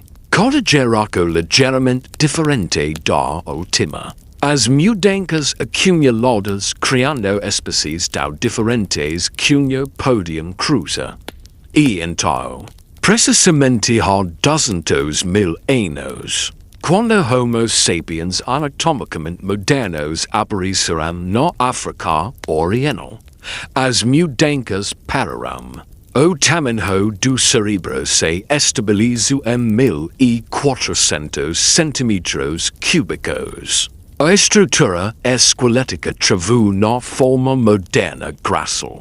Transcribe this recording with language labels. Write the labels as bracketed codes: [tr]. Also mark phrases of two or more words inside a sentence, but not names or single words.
[pt] Cada geração ligeiramente diferente da última. As mudanças acumuladas criando espécies tão diferentes que não podiam cruzar. E então, precisamente há 200.000 anos, quando Homo sapiens anatomicamente modernos apareceram na África Oriental, as mudanças pararam. O tamanho do cérebro se estabilizou em 1.400 centímetros cúbicos. A estrutura esquelética travou na forma moderna grácil.